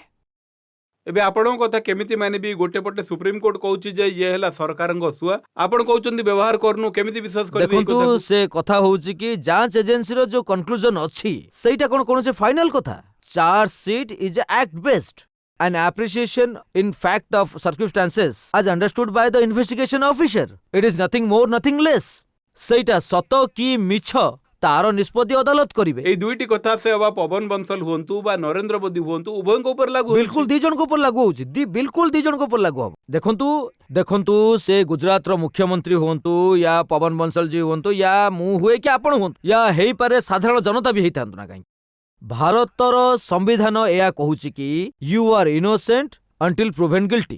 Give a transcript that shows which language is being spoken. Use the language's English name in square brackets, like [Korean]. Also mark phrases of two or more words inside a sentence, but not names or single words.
[Odia] ଏବେ ଆପଣଙ୍କ କଥା କେମିତି ମାନିବି? ଗୋଟେ ପଟେ ସୁପ୍ରିମକୋର୍ଟ କହୁଛି ଯେ ଇଏ ହେଲା ସରକାରଙ୍କ ସୁଆ ଆପଣ କହୁଛନ୍ତି ବ୍ୟବହାର କରୁନୁ କେମିତି ବିଶ୍ୱାସ କରିବେ? ଦେଖନ୍ତୁ ସେ କଥା ହଉଛି କି ଯାଞ୍ଚ ଏଜେନ୍ସିର ଯୋଉ କନକ୍ଲୁଜନ ଅଛି ସେଇଟା କଣ କୌଣସି ଫାଇନାଲ କଥା? [English] charge sheet is act based an appreciation in fact of circumstances as understood by the investigation officer. It is nothing more nothing less. [Odia] ସେଇଟା ସତ କି ମିଛ ତାର ନିଷ୍ପତ୍ତି ଅଦାଲତ କରିବେ। এই ଦୁଇଟି କଥା ସେ ଅବା ପବନ ବଂଶଲ ହୁଅନ୍ତୁ ବା ନରେନ୍ଦ୍ର ମୋଦି ହୁଅନ୍ତୁ ଉଭୟଙ୍କ ଉପରେ ଲାଗୁ ବିଲକୁଲ ଦି ଜଣଙ୍କ ଉପରେ ଲାଗୁ ହଉଛି ବିଲକୁଲ ଦି ଜଣଙ୍କ ଉପରେ ଲାଗୁ ହବ। ଦେଖନ୍ତୁ ସେ ଗୁଜରାଟର ମୁଖ୍ୟମନ୍ତ୍ରୀ ହୁଅନ୍ତୁ ୟା ପବନ ବଂଶଲ ଜି ହୁଅନ୍ତୁ ୟା ମୁଁ ହୁଏ କି ଆପଣ ହୁଅନ୍ତୁ ୟା ହେଇପାରେ ସାଧାରଣ ଜନତା ବି ହେଇଥାନ୍ତୁ ନା କାହିଁକି ଭାରତର ସମ୍ବିଧାନ ଏହା କହୁଛି କି [English] you are innocent until proven guilty.